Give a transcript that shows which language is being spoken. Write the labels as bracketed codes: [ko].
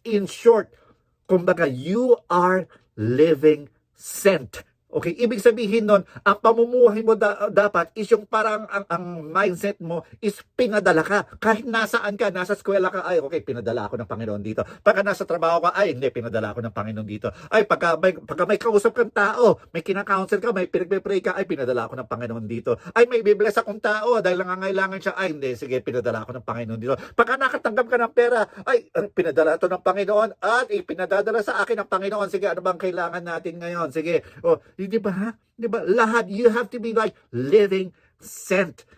[en] In short, kumbaga, you are living sent. [tl] Okay, ibig sabihin nun, ang pamumuhay mo dapat is yung parang ang mindset mo is pinadala ka. Kahit nasaan ka, nasa eskwela ka, ay okay, pinadala ako ng Panginoon dito. Pagka nasa trabaho ka, ay hindi, pinadala ako ng Panginoon dito. Ay pagka may kausap kang tao, may kinakounsel ka, may pinagpe-pray ka, ay pinadala ako ng Panginoon dito. Ay may bibless akong tao dahil nangangailangan siya, ay hindi, sige, pinadala ako ng Panginoon dito. Pagka nakatanggap ka ng pera, ay pinadala ito ng Panginoon at ipinadadala sa akin ng Panginoon. Sige, ano bang kailangan natin ngayon? Sige, di ba? Di ba? [en] Lahat, you have to be like living sent.